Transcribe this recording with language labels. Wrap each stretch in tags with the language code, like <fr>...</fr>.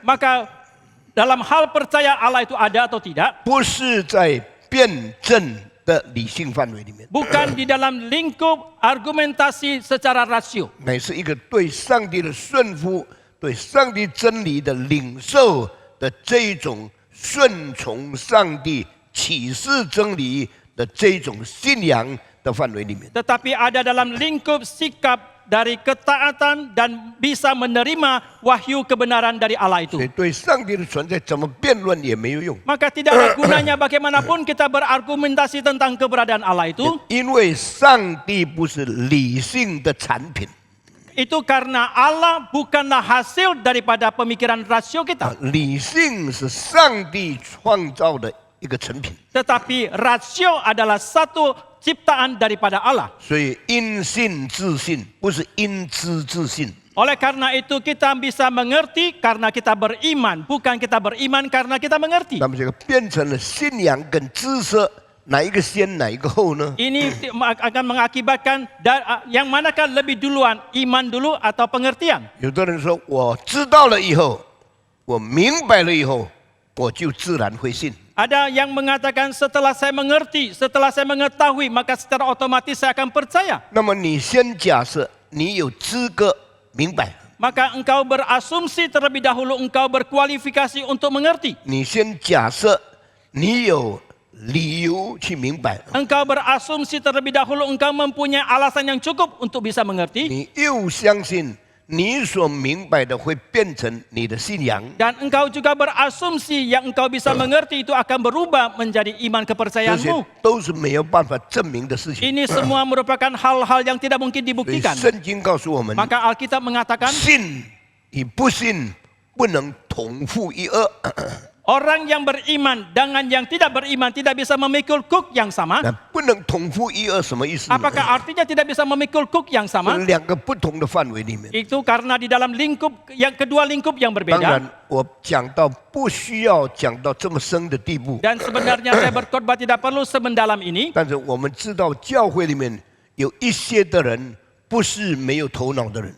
<id>Maka dalam hal percaya Allah itu ada atau tidak,</id> <zh>不是在辩证的理性范围里面，</zh> <id>bukan di dalam lingkup argumentasi secara rasio,</id> <zh>乃是一个对上帝的顺服、对上帝真理的领受的这一种顺从上帝启示真理的这一种信仰的范围里面。</zh> <id>tetapi ada dalam lingkup sikap dari ketaatan dan bisa menerima wahyu kebenaran dari Allah</id> <zh>所以</zh> <id>itu.</id> <zh>对上帝的存在怎么辩论也没有用，</zh> <id>Maka tidak ada gunanya bagaimanapun kita berargumentasi tentang keberadaan Allah itu.</id> <zh>因为上帝不是理性的产品，</zh> <id>Itu karena Allah bukanlah hasil daripada pemikiran rasio kita,</id> <zh>理性是上帝创造的一个成品。</zh> <id>tetapi rasio adalah satu ciptaan daripada Allah.</id> <zh>所以因信自信，不是因知自信。</zh> <id>Oleh karena itu kita bisa mengerti karena kita beriman, bukan kita beriman karena kita mengerti.</id> <zh>那么这个变成了信仰跟知识哪一个先，哪一个后呢？</zh> <id>Ini akan mengakibatkan yang manakah lebih duluan, iman dulu atau pengertian?</id> <zh>有的人说，我知道了以后，我明白了以后，我就自然会信。</zh> <id>Ada yang mengatakan setelah saya mengerti, setelah saya mengetahui, maka secara otomatis saya akan percaya.</id> <zh>那么你先假设你有资格明白，</zh> <id>Maka engkau berasumsi terlebih dahulu engkau berkualifikasi untuk mengerti.</id> <zh>你先假设你有理由去明白，</zh> <id>Engkau berasumsi terlebih dahulu engkau mempunyai alasan yang cukup untuk bisa mengerti.</id> <zh>你又相信你所明白的会变成你的信仰，</zh> <id>Dan engkau juga berasumsi yang engkau bisa mengerti itu akan berubah menjadi iman</id> <zh>这些</zh> <id>kepercayaanmu.</id> <zh>都是没有办法证明的事情。</zh> <id>Ini semua merupakan hal-hal yang tidak mungkin</id> <zh>所以</zh> <id>dibuktikan.</id> <zh>圣经告诉我们，</zh> <id>Maka Alkitab mengatakan</id> <zh>信与不信不能同负一軛。</zh> <id>orang yang beriman dengan yang tidak beriman tidak bisa memikul kuk yang sama.</id> <zh>那不能同负一軛什么意思呢？</zh> <id>Apakah artinya tidak bisa memikul kuk yang</id> <zh>是</zh> <id>sama?</id> <zh>两个不同的范围里面。</zh> <id>Itu karena di dalam lingkup yang kedua lingkup yang</id> <zh>当</zh> <id>berbeda.</id> <zh>然，我讲到不需要讲到这么深的地步，</zh> <id>Dan sebenarnya saya berkhotbah tidak perlu semendalam ini.</id> <zh>但是我们知道教会里面有一些的人不是没有头脑的人，</zh>